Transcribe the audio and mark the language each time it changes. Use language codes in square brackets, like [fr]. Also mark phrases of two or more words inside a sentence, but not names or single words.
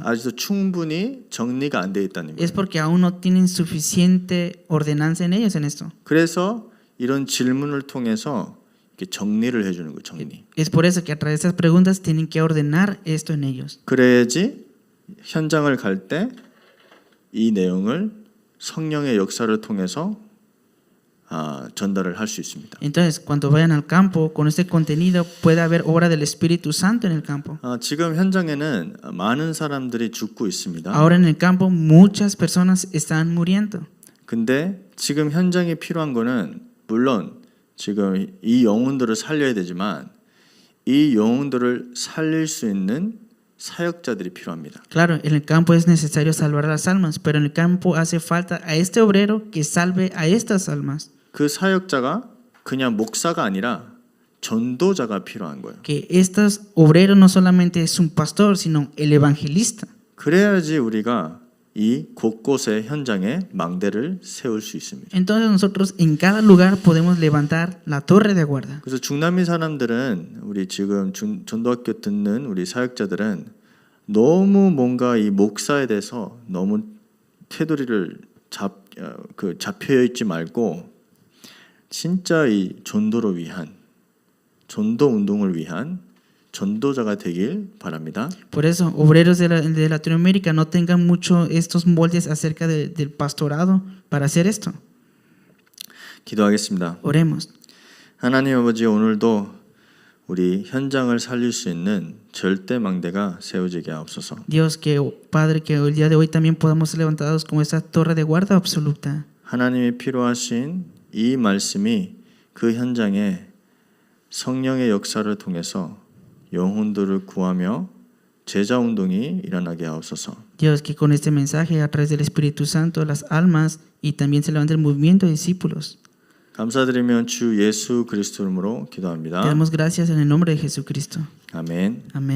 [ko] 아직도 충분히 정리가 안 돼 있다는 거예요. [es] es porque aún no tienen suficiente ordenanza en ellos en esto. [ko] 그래서 이런 질문을 통해서 이렇게 정리를 해주는 거예요. 정리. [es] Es por eso que a través de estas preguntas tienen que ordenar esto en ellos. [ko] 그래야지 현장을 갈 때 이 내용을 성령의 역사를 통해서 전달을 할 수 있습니다. [es] Entonces, cuando vayan al campo con este contenido, puede haber obra del Espíritu Santo en el campo. [ko] 지금 현장에는 많은 사람들이 죽고 있습니다. [es] Ahora en el campo muchas personas están muriendo. [ko] 근데 지금 현장에 필요한 거는 물론 지금 이 영혼들을 살려야 되지만 이 영혼들을 살릴 수 있는 사역자들이 필요합니다. [es] Claro, en el campo es necesario salvar las almas, pero en el campo hace falta a este obrero que salve a estas almas. [ko] 그 사역자가 그냥 목사가 아니라 전도자가 필요한 거예요. [es] Que estos obreros no solamente es un pastor, sino el evangelista. [ko] 그래야지 우리가 이 곳곳의 현장에 망대를 세울 수 있습니다. [es] Entonces nosotros en cada lugar podemos levantar la torre de guarda. [ko] 그래서 중남미 사람들은 우리 지금 전도학교 듣는 우리 사역자들은 너무 뭔가 이 목사에 대해서 너무 테두리를 잡혀 있지 말고 진짜 이 전도를 위한 전도 운동을 위한 전도자가 되길 바랍니다. [es] Por eso, obreros de Latinoamérica no tengan mucho estos moldes acerca del pastorado para hacer esto. [ko] 기도하겠습니다. [es] Oremos. [ko] 하나님 아버지 오늘도 우리 현장을 살릴 수 있는 절대 망대가 세워지게 하옵소서. [es] Dios, que Padre, que el día de hoy también podamos ser levantados como esta torre de guarda absoluta. [ko] 하나님이 필요하신 이 말씀이 그 현장에 성령의 역사를 통해서 영혼들을 구하며 제자 운동이 일어나게 하옵소서. [es] Dios, que con este mensaje a través del Espíritu Santo las almas y también se levante el movimiento de discípulos. [ko] 감사드리며 주 예수 그리스도 이름으로 기도합니다. [es] Te damos gracias en el nombre de Jesucristo. [ko] 아멘. [es] Amén.